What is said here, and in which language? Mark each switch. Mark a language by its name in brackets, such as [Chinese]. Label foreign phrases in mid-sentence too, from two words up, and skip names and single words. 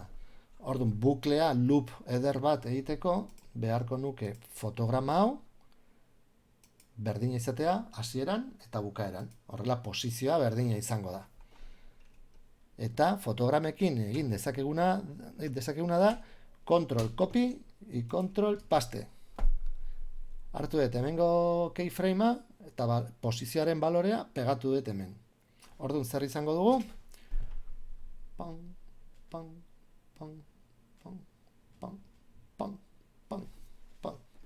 [Basque] Orduan, buklea, loop eder bat egiteko, beharko nuke fotograma hau, berdina izatea, hasieran eta bukaeran. Horrela, posizioa berdina izango da. Eta fotogramekin egin dezakeguna da, [English] control copy y control paste. [Basque] Hartu dut hemengo keyframea, eta posizioaren balorea pegatu dut hemen. Orduan, zer izango dugu? Pam, pam, pam, pam, pam, pam, pam, pam.